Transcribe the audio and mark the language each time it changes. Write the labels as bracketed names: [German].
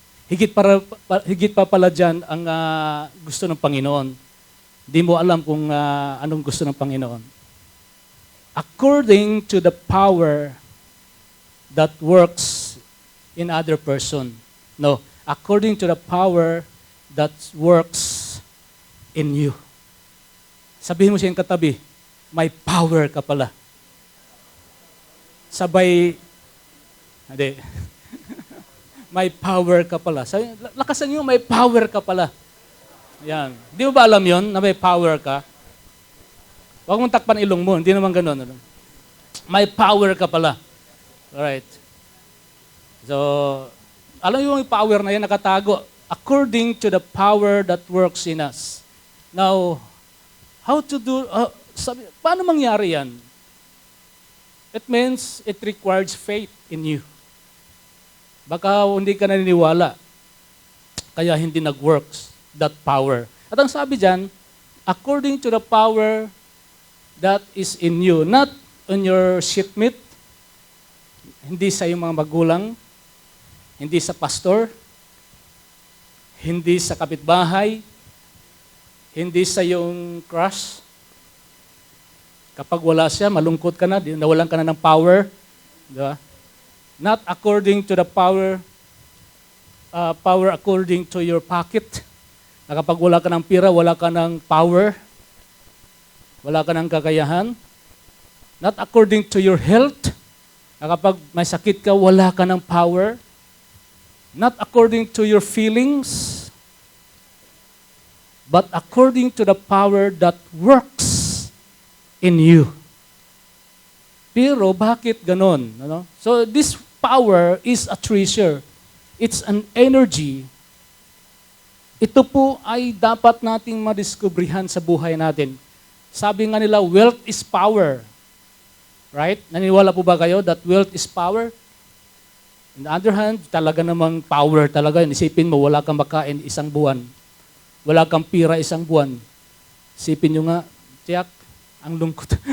[Filipino] Higit pa pala dyan ang gusto ng Panginoon. Di mo alam kung anong gusto ng Panginoon. [English] According to the power that works in other person. No, according to the power that works in you. [Filipino] Sabihin mo siya yung katabi, may power ka pala. Sabay, hindi. May power ka pala. Sabi, lakasan niyo, may power ka pala. Yan. Di mo ba alam yon na may power ka? Huwag mong takpan ilong mo, hindi naman ganun. Ano? May power ka pala. Alright. So, alam mo yung power na yan nakatago. [English] According to the power that works in us. Now, how to do, [Filipino] paano mangyari yan? [English] It means it requires faith in you. [Filipino] Baka hindi ka naniniwala. Kaya hindi nag-works [English] that power. [Filipino] At ang sabi dyan, [English] according to the power that is in you, not on your shipmate, [Filipino] hindi sa iyong mga magulang, hindi sa pastor, hindi sa kapitbahay, hindi sa iyong crush. Kapag wala siya, malungkot ka na, nawalan ka na ng power. Diba? [English] Not according to the power according to your pocket. [Filipino] Na kapag wala ka ng pira, wala ka ng power. Wala ka ng kakayahan. [English] Not according to your health. [Filipino] Na kapag may sakit ka, wala ka ng power. [English] Not according to your feelings, but according to the power that works in you. [Filipino] Pero bakit ganon? Ano? [English] So this power is a treasure. It's an energy. [Filipino] Ito po ay dapat nating madiskubrihan sa buhay natin. Sabi nga nila, [English] wealth is power. Right? [Filipino] Naniniwala po ba kayo [English] that wealth is power? [Filipino] On the other hand, talaga namang power talaga. Isipin mo, wala kang makain isang buwan. Wala kang pira isang buwan. Isipin nyo nga, tiyak, ang lungkot.